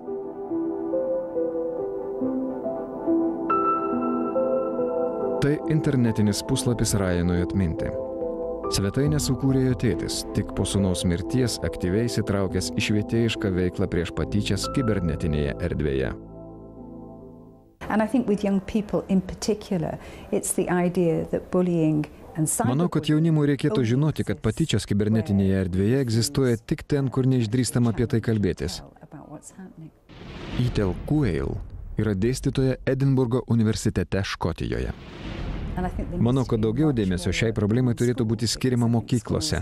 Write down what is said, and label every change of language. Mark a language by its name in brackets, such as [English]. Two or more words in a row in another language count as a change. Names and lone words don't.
[Lithuanian] Tai internetinis puslapis Ryanui atminti. Svetainę sukūrė jo tėtis, tik po sūnaus mirties aktyviai įsitraukęs į švietėjišką veiklą prieš patyčias kibernetinėje erdvėje. [English] And I think with young people in particular, it's the idea that bullying [Lithuanian] Manau, kad jaunimui reikėtų žinoti, kad patyčios kibernetinėje erdvėje egzistuoja tik ten, kur neišdrįstama apie tai kalbėtis. Ethel Quayle yra dėstytoja Edinburgo universitete Škotijoje. Manau, kad daugiau dėmesio šiai problemai turėtų būti skiriama mokyklose.